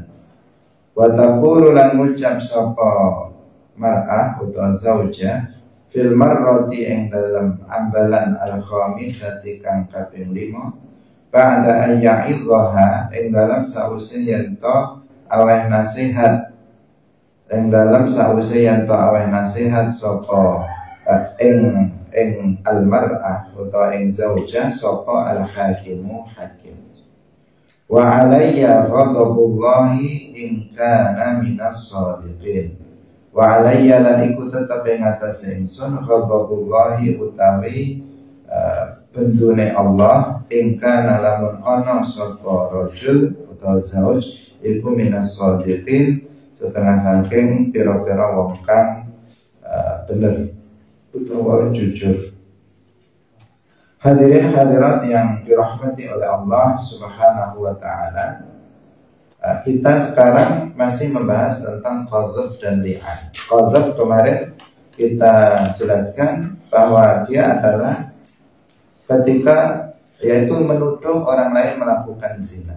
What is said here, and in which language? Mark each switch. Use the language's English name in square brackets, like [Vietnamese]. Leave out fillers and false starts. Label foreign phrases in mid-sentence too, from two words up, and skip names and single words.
[Arabic] وتقول [Javanese] lan ngucap sapa mar'ah utawa zaujah [Arabic] في المرة [Javanese] ing dalam ambalan al-khamisati kang kaping 5 [Arabic] بعد أيعظها [Javanese] ing dalam sause yen to aweh nasihat ing dalam sause yen to aweh nasihat sapa ing ing al-mar'ah utawa ing zaujah sapa [Arabic] الحاكم حاكم. وعلي غضب الله إن كان من الصادقين. وعلي [Javanese] lan iku tetep ing atase ingsun ghadabullahi utawi bendune Allah [Arabic] إن كان [Javanese] lamun ana sapa rajul utawa zauj iku [Arabic] من الصادقين [Javanese] setengah saking pira-pira wong kang bener utawa jujur. [Indonesian] Hadirin hadirat yang dirahmati oleh Allah [Arabic] سبحانه وتعالى. [Indonesian] Kita sekarang masih membahas tentang qadzaf dan li'an. Qadzaf kemarin kita jelaskan bahwa dia adalah ketika yaitu menuduh orang lain melakukan zina.